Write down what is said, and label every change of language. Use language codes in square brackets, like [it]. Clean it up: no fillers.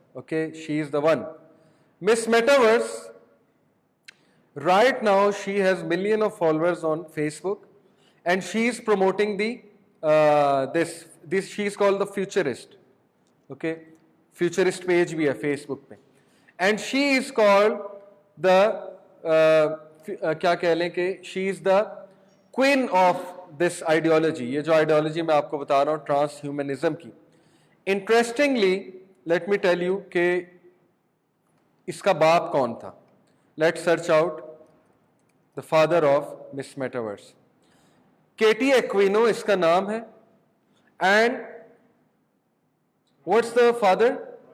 [en] Okay, she is the one, miss metaverse. Right now, she has millions of followers on Facebook, and she is promoting the this. She is called the Futurist. Okay, Futurist page भी है Facebook पे, and she is called the क्या कह लें कि she is the queen of this ideology. [hi] ये जो ideology मैं आपको बता रहा हूँ transhumanism की. [en] Interestingly, let me tell you [hi] कि इसका बाप कौन था. [en] Let's search out the father of Miss Metaverse. Katie Aquino [hi] इसका नाम है, [en] and what's the father?